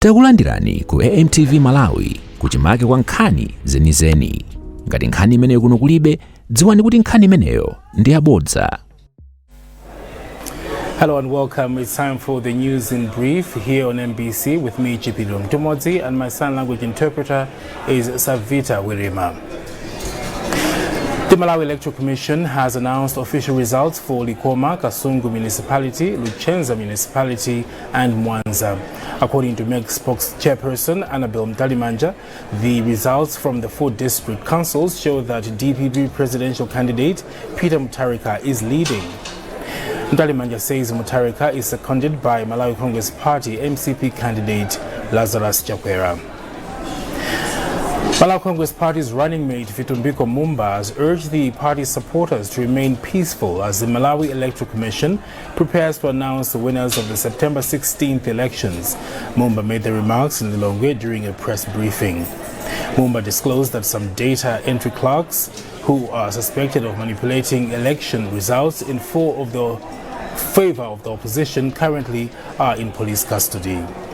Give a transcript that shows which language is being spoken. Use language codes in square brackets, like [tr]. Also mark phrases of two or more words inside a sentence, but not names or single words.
[ny] Takulandirani ku AMTV Malawi kuchimake kwa nkhani zenizeni. Ngati nkhani imeneyo kuno kulibe, dziwani kuti nkhani imeneyo ndi yabodza. [en] Hello and welcome. It's time for the news in brief here on MBC with me, Chipilo Mtumodzi, and my sign language interpreter is Savita Wirima. The Malawi Electoral Commission has announced official results for Likoma, Kasungu Municipality, Luchenza Municipality, and Mwanza. According to MEC spokesperson ANNABEL MTALIMANJA, the results from the 4 district councils show that DPP presidential candidate Peter MUTHARIKA is leading. MTALIMANJA says MUTHARIKA is seconded by Malawi Congress Party MCP candidate Lazarus Chakwera. Malawi Congress Party's running mate Vitumbiko Mumba has urged the party's supporters to remain peaceful as the Malawi Electoral Commission prepares to announce the winners of the September 16th elections. Mumba made the remarks in Lilongwe during a press briefing. Mumba disclosed that some data entry clerks who are suspected of manipulating election results in favor of the opposition currently are in police custody.